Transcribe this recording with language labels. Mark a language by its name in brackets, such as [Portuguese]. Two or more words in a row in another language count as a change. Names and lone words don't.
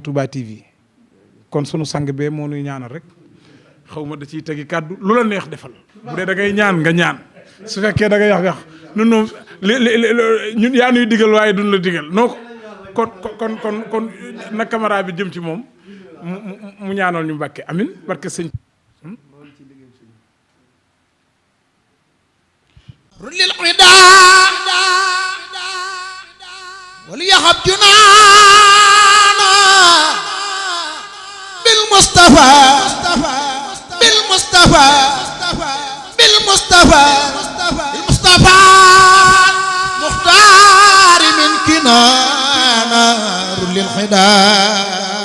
[Wolof] Touba TV kon sunu sang bee moo nuy ñaanal rek xaw ma da ciy tegi kàddu lu la neex defal bu dee da ngay ñaan nga ñaan su fekkee da ngay wax nun noom ñun yaa nuy digal waaye duñ la digal noo kon na caméra bi jëm ci moom mu ñaanal ñu Mbàkke amin barke sëñ [Arabic] للعدا وليهب جنانا بالمصطفى بالمصطفى بالمصطفى المصطفى مختار من كنانة للحدا